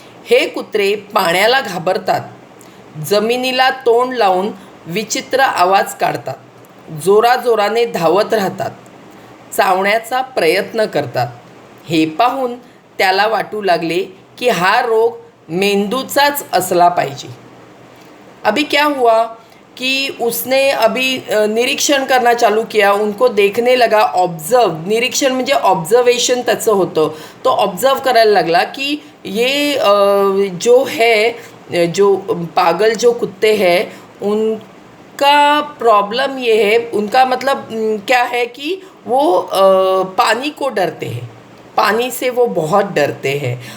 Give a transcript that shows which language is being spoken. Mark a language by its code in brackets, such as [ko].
[mr] हे कुत्रे पाण्याला घाबरतात, जमिनीला तोंड लावून विचित्र आवाज काढतात, जोराजोराने धावत राहतात, चावण्याचा प्रयत्न करतात. हे पाहून त्याला वाटू लागले कि हा रोग मेंदूचाच असला पाहिजे. [hi] अभी क्या हुआ कि उसने अभी निरीक्षण करना चालू किया. उनको देखने लगा, [mr] ऑब्जर्व, निरीक्षण म्हणजे ऑब्जर्वेशन त्याचं होतं. तो ऑब्जर्व करायला लागला [hi] कि ये जो है, जो पागल जो कुत्ते हैं उनका प्रॉब्लम ये है, उनका मतलब क्या है कि वो पानी को डरते हैं, पानी से वो बहुत डरते हैं.